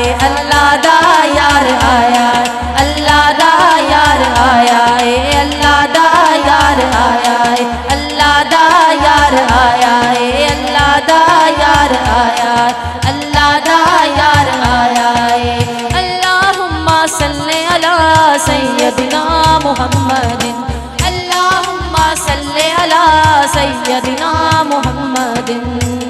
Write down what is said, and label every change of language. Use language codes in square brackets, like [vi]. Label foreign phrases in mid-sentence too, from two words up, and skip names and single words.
[pa] اللہ دا یار آیا ہے۔ اللہ دا یار آیا ہے. اللہ دا یار آیا ہے۔ اللہ دا یار آیا ہے. اللہ دا یار آیا ہے۔ اللہ دا یار آیا ہے. [ar] اللهم صل على سيدنا محمد. اللهم صل على سيدنا محمد.